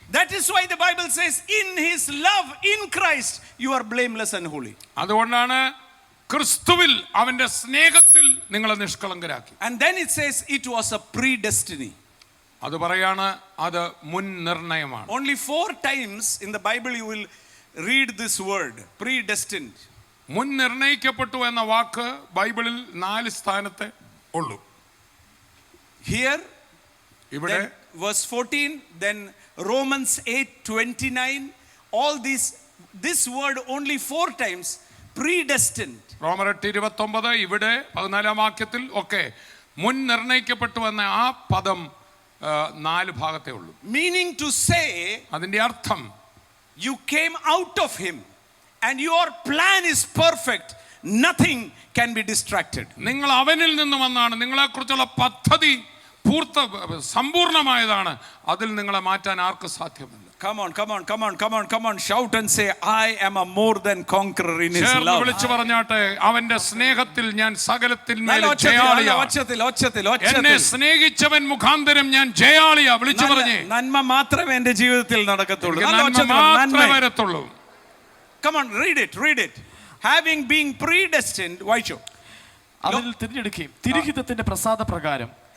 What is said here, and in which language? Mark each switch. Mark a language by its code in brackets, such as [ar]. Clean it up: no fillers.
[en] That is why the Bible says, in his love, in Christ, you are blameless and holy. [ml] അതുകൊണ്ടാണ് ക്രിസ്തുവിൽ അവന്റെ സ്നേഹത്തിൽ നിങ്ങളെ നിഷ്കളങ്കരാക്കി. [en] And then it says it was a predestiny. [ml] അത് പറയാണ്, അത് മുൻ നിർണയമാണ്. [en] Only 4 times in the Bible you will read this word, predestined. [ml] മുൻ നിർണയിക്കപ്പെട്ടു എന്ന വാക്ക് ബൈബിളിൽ 4 സ്ഥാനത്തെ ഉള്ളൂ. [en] Here, [ml] ഇവിടെ [en] verse 14, then Romans 8:29, all this word only 4 times, predestined. [ml] റോമർ 8:29, ഇവിടെ 14-ാം വാക്യത്തിൽ ഒക്കെ മുൻ നിർണയിക്കപ്പെട്ടു എന്ന ആ പദം 4 ഭാഗത്തേ ഉള്ളൂ. [en] Meaning to say, [ml] അതിന്റെ അർത്ഥം, [en] you came out of him and your plan is perfect. Nothing can be distracted. [ml] നിങ്ങൾ അവനിൽ നിന്ന് വന്നാണ്. നിങ്ങളെക്കുറിച്ചുള്ള പദ്ധതി സമ്പൂർണമായതാണ്. അതിൽ നിങ്ങളെ മാറ്റാൻ ആർക്കും സാധ്യമല്ല. [en] Come on, shout and say, I am a more than conqueror in his love. [ml] വിളിച്ചു പറഞ്ഞാട്ടെ, അവന്റെ സ്നേഹത്തിൽ ഞാൻ സകലത്തിന്മേൽ ജയാളിയാണ്. എന്നെ സ്നേഹിച്ചവൻ മുഖാന്തരം ഞാൻ ജയാളിയാ. വിളിച്ചു പറഞ്ഞേ, നന്മ മാത്രമേ എന്റെ ജീവിതത്തിൽ നടക്കത്തുള്ളൂ. മാത്രമേ വരത്തുള്ളൂ. [en] Come on, read it. Having been predestined, [ml] വായിച്ചോ. അവനിൽ തിരഞ്ഞെടുക്കുകയും തിരുഹിതത്തിന്റെ പ്രസാദപ്രകാരം